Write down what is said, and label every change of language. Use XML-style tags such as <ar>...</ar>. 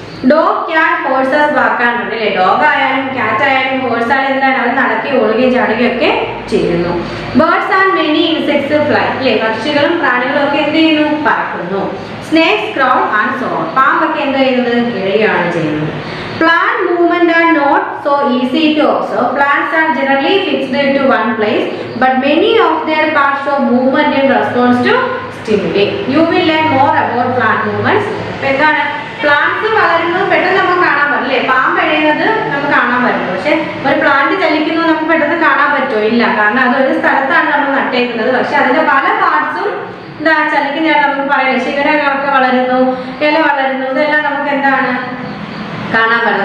<ml>Dog, cat, horses വാക്കാനുണ്ട് അല്ലേ. Dog ആയാലും cat ആയാലും ഹോഴ്സ് ആയാലും എന്താണ് അവർ നടക്കി ഓടുകയും ചാടുകയും ഒക്കെ ചെയ്യുന്നു.</ml> <en>birds and many insects fly</en> <ml>അല്ലേ. പക്ഷികളും പ്രാണികളും ഒക്കെ എന്ത് ചെയ്യുന്നു പറക്കുന്നു.</ml> <en>Snakes crawl and so.</en> <ml>പാമ്പൊക്കെ എന്ത് ചെയ്യുന്നത് കിഴയാണ് ചെയ്യുന്നത്.</ml> <en>Plant movement are not so easy to observe. Plants are generally fixed to one place, but many of their parts show movement in response to stimuli. You will learn more about plant movements.</en> <ml>എന്താണ് plants വളരുന്നത് പെട്ടെന്ന് നമുക്ക് കാണാൻ പറ്റില്ലേ. പാമ്പ് എഴുതുന്നത് നമുക്ക് കാണാൻ പറ്റും. പക്ഷെ ഒരു പ്ലാന്റ് ചലിക്കുന്നത് നമുക്ക് പെട്ടെന്ന് കാണാൻ പറ്റുമോ? ഇല്ല. കാരണം അതൊരു സ്ഥലത്താണ് നമ്മൾ നട്ടേക്കുന്നത്. പക്ഷെ അതിന്റെ പല പാർട്സും എന്താ ചലിക്കുന്നതാണ് നമുക്ക് പറയാം. ശിഖരങ്ങളൊക്കെ വളരുന്നു, ഇല വളരുന്നു, ഇതെല്ലാം നമുക്ക് എന്താണ് കാണാൻ പറ്റുന്നത്.</ml>